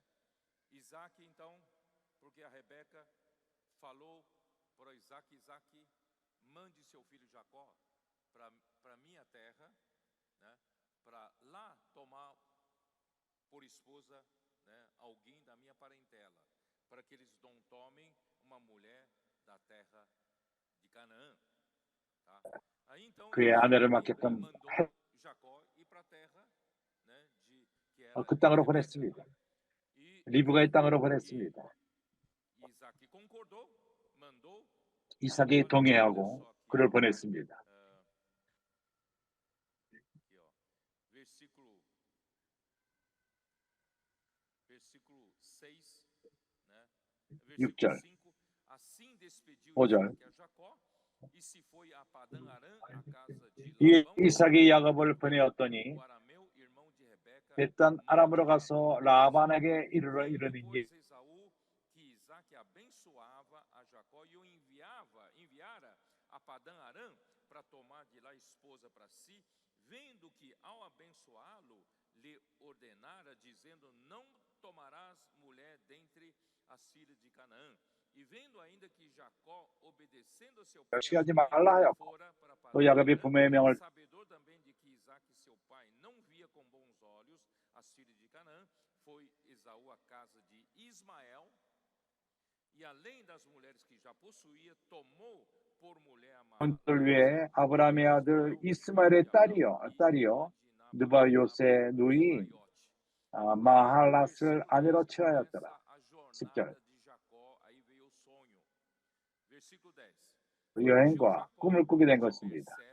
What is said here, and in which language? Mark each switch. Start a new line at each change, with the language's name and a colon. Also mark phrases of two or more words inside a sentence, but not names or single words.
Portuguese: Isaac, então, porque a Rebeca falou para Isaac, Isaac, mande seu filho Jacó para minha terra, né? Para lá tomar por esposa, né, alguém da minha parentela, para que eles não tomem uma mulher da terra de Canaã. Tá? Aí então
Korean: 그의 아내를 맡겼던
Portuguese: mandou Jacó ir para a terra, né, que era
Korean: 그 땅으로 보냈습니다. 리브가의 땅으로 보냈습니다.
Portuguese: Isaac concordou, mandou.
Korean: 이삭이 동의하고 그를 보냈습니다.
Portuguese: Versículo 6, né?
Korean: 6절,
Portuguese: Assim despediu
Korean: 5절.
Portuguese: Isaac a Jacó e se foi a Padã Arã, a casa de
Korean: 이
Portuguese: Labão,
Korean: 이삭이 야곱을 보내었더니
Portuguese: o arameu, irmão de Rebeca,
Korean: 베단 아람으로 가서 라반에게 이르러
Portuguese: Vendo,
Korean: 이르니
Portuguese: pois, Esaú que Isaac abençoava a Jacó e o enviara a Padã Arã para tomar de lá esposa para si, vendo que ao abençoá-lo lhe ordenara, dizendo, não tomarás mulher dentre as filhas de Canaã. E vendo ainda que Jacó, obedecendo a seu pai,
Korean: 하지 말라 하였고
Portuguese: fora para
Korean: 또
Portuguese: Padã
Korean: 야곱이
Portuguese: Arã,
Korean: 부모의 명을
Portuguese: sabedor também de que Isaac, seu pai, não via com bons olhos as filhas de Canaã, foi Esaú à casa de Ismael, e além das mulheres que já possuía, tomou por mulher a
Korean: 들 위에 아브라함의 아들 이스마엘의 딸이요 느바요스의 누이 마할랏을 아내로 취하였더라. 10절. 여행과 꿈을 꾸게 된 것입니다.